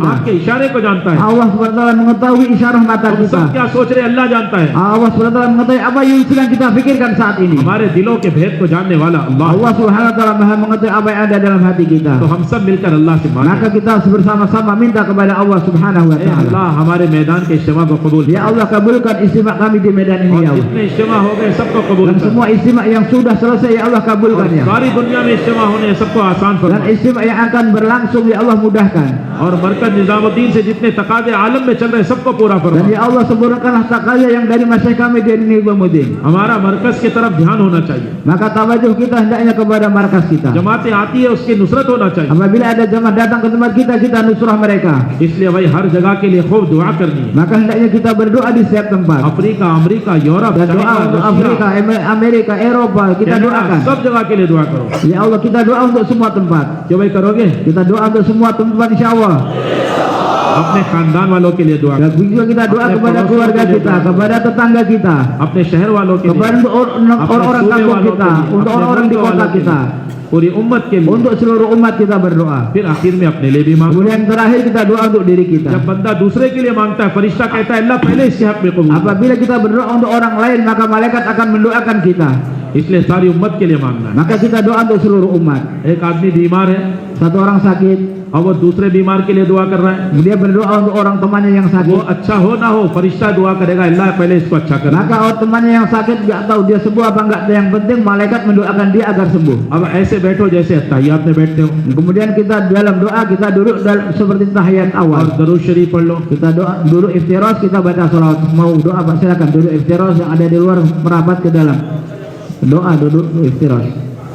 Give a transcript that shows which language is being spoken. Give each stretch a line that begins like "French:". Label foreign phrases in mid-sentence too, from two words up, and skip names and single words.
Hindi: आँख के इशारे को जानता है।
Indonesian: Allah
Arabic: سبحانه وتعالى
Indonesian: mengetahui isyarah mata
Hindi: हम
Indonesian: kita.
Hindi: सब क्या सोच रहे हैं अल्लाह जानता है।
Indonesian: Allah
Arabic: سبحانه وتعالى
Indonesian: mengetahui apa yang sedang kita pikirkan saat ini.
Hindi: हमारे दिलों के भेद को जानने वाला अल्लाह।
Indonesian: Allah
Arabic: سبحانه وتعالى
Indonesian: Maha mengetahui apa yang ada dalam hati kita.
Hindi: तो हम सब मिलकर अल्लाह से मांगे,
Indonesian: Maka kita bersama-sama minta kepada Allah
Arabic: سبحانه و
Hindi: ऐ
Indonesian: taala.
Hindi: अल्लाह हमारे मैदान के इज्तिमा को कबूल
Indonesian: Ya Allah kabulkan istimewa kami di medan ini
Hindi: और
Indonesian: ya Allah.
Hindi: जितने इज्तिमा हो गए सबको कबूल
Indonesian: Dan
Hindi: कर।
Indonesian: semua istimewa yang sudah selesai ya Allah kabulkan ya.
Hindi: सारी दुनिया में इज्तिमा होने हैं, सबको आसान
Indonesian: Dan
Hindi: फरमा।
Indonesian: istimewa yang akan berlangsung ya Allah mudahkan.
Hindi: और मरकज निजामुद्दीन से जितने तकाजे आलम में चल रहे हैं सबको पूरा
Indonesian: Dan
Hindi: फरमा।
Indonesian: ya Allah sempurnakanlah takaya yang dari masyarakat kami di Nizamuddin.
Hindi: हमारा मरकज की तरफ ध्यान होना चाहिए,
Indonesian: Maka tawajuh kita hendaknya kepada markas kita.
Hindi: जमातें आती है उसकी नुसरत होना चाहिए।
Indonesian: Apabila ada jemaah datang ke tempat kita nusrah mereka.
Hindi: इसलिए भाई हर जगह के लिए खूब दुआ करनी है।
Indonesian: Maka hendaknya kita berdoa di setiap tempat.
Hindi: अफ्रीका, अमेरिका, यूरोप,
Indonesian: Dan doa
Hindi: चाइना,
Indonesian: untuk
Hindi: रशिया,
Indonesian: Afrika, Amerika, Eropa kita
Hindi: कनाडा,
Indonesian: doakan.
Hindi: सब जगह के लिए दुआ करो।
Indonesian: Ya Allah kita doa untuk semua tempat.
Hindi: क्यों भाई करोगे?
Indonesian: Kita doa untuk semua tempat
Arabic: إن شاء الله.
Hindi: अपने खानदान वालों के लिए दुआ
Indonesian: Dan
Hindi: करो,
Indonesian: juga kita doa
Hindi: Apne
Indonesian: kepada
Hindi: pड़ोसियों
Indonesian: keluarga
Hindi: के लिए
Indonesian: kita,
Hindi: दुआ करो,
Indonesian: kepada tetangga kita,
Hindi: अपने शहर वालों के
Indonesian: kepada
Hindi: लिए,
Indonesian: orang-orang
Hindi: सूबे
Indonesian: kampung
Hindi: वालों के
Indonesian: kita,
Hindi: लिए,
Indonesian: untuk
Hindi: अपने
Indonesian: orang-orang di
Hindi: मुल्क
Indonesian: kota
Hindi: वालों के
Indonesian: kita,
Hindi: लिए, पूरी उम्मत के लिए,
Indonesian: untuk seluruh umat kita berdoa.
Hindi: फिर आखिर में अपने लिए भी मांगो।
Indonesian: Kemudian terakhir kita doa untuk diri kita.
Hindi: जब बंदा दूसरे के लिए मांगता है, फरिश्ता कहता है अल्लाह पहले इसके हक में कबूल कर।
Indonesian: Apabila kita berdoa untuk orang lain, maka malaikat akan mendoakan kita.
Hindi: इसलिए सारी उम्मत के लिए मांगना है।
Indonesian: Maka kita doa untuk seluruh umat.
Hindi: एक आदमी बीमार है
Indonesian: Satu orang sakit,
Hindi: और वो दूसरे बीमार के लिए दुआ कर रहा है,
Indonesian: dia berdoa untuk orang temannya yang
Hindi: वो
Indonesian: sakit.
Hindi: अच्छा हो ना हो फरिश्ता दुआ करेगा अल्लाह पहले इसको अच्छा कर।
Indonesian: Maka orang temannya yang sakit nggak tahu dia sembuh apa enggak. Yang penting malaikat mendoakan dia agar sembuh.
Hindi: अब ऐसे बैठो जैसे अत्तहियात में बैठते हो
Indonesian: Kemudian kita dalam doa kita duduk seperti tahiyat
Hindi: और
Indonesian: awal.
Hindi: दरूद शरीफ पढ़ लो।
Indonesian: Kita doa duduk iftiras, kita baca salawat. Mau doa apa silakan duduk iftiras, yang ada di luar merapat ke dalam. Doa duduk iftiras.